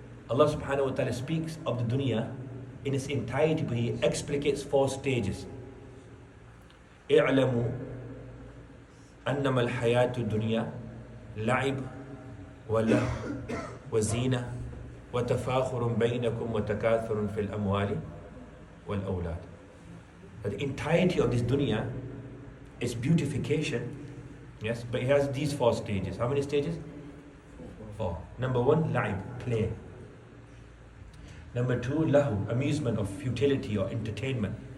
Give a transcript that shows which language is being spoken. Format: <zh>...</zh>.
<en>Allah subhanahu wa ta'ala speaks of the dunya in its entirety, but He explicates 4 stages.</en> <ar>اعلموا أنما الحياة الدنيا لعب ولهو وزينة وتفاخر بينكم وتكاثر في الأموال والأولاد.</ar> <en>The entirety of this dunya is beautification, yes, but it has these 4 stages. How many stages? 4. Number 1, la'ib, play. Number 2, lahu, amusement of futility or entertainment.</en>